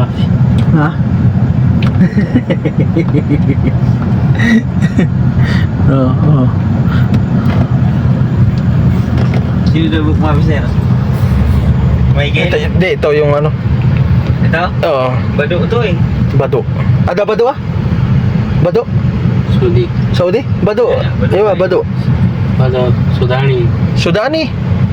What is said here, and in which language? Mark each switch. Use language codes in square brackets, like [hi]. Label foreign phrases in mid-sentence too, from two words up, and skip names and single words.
[tl] Ha? Oh. Sino daw book mami sir? Michael? Ito yung ano. Ito? Oo, Bado to eh. Bado. Ada Bado ah? Bado? Sudi. Saudi? Bado. Bado. Iya, Bado. Bado. Sudani. Sudani.